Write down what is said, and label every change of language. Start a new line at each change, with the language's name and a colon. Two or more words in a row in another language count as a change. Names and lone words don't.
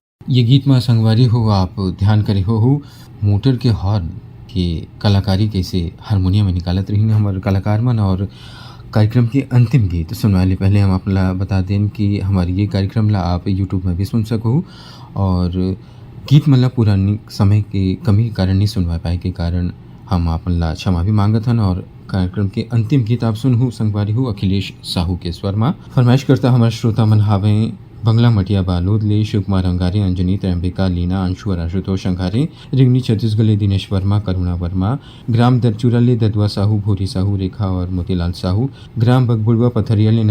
Chhattisgarhi: ये गीत में संगवारी हो आप ध्यान करे हो मोटर के हॉर्न के कलाकारी कैसे हारमोनियम में निकालत रही हमारे कलाकार मन। और कार्यक्रम के अंतिम गीत सुनवाले पहले हम आपला बता दें कि हमारी ये कार्यक्रम ला आप यूट्यूब में भी सुन सको। और गीत मतलब पुरानी समय के कमी के कारण नहीं सुनवा पाए के कारण हम आपन ला क्षमा भी मांगत हन। और कार्यक्रम के अंतिम गीत आप सुन संगवारी हो अखिलेश साहू के स्वर में फरमाइश करता हमारे श्रोता मन हावे बंगला मटिया बालोद ले शिव कुमार अंगारे, अंजनी, त्रैम्बिका, लीना, अंशु और आशुतोष अंगारे, रिंगनी छत्तीसगढ़ ले दिनेश वर्मा, करुणा वर्मा, ग्राम दरचूरा ले ददवा साहू, भूरी साहू, रेखा और मोतीलाल साहू, ग्राम बगबुड़वा पथरिया ले